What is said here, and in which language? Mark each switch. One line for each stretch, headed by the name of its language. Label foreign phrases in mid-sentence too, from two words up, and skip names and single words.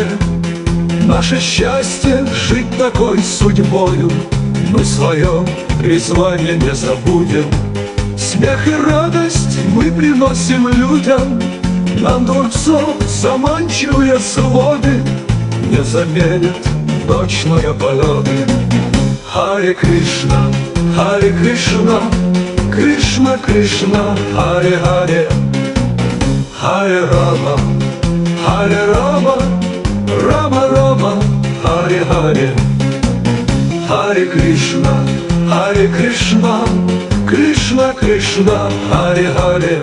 Russian: Наше счастье — жить такой судьбою. Мы свое призвание не забудем. Смех и радость мы приносим людям. Нам дворцов заманчивые своды не заменят ночные полеты.
Sanskrit: हरे कृष्ण, हरे कृष्ण, कृष्ण कृष्ण, हरे हरे. हरे राम, हरे राम, राम राम, हरे हरे. हरे कृष्ण, हरे कृष्ण, कृष्ण कृष्ण, हरे हरे.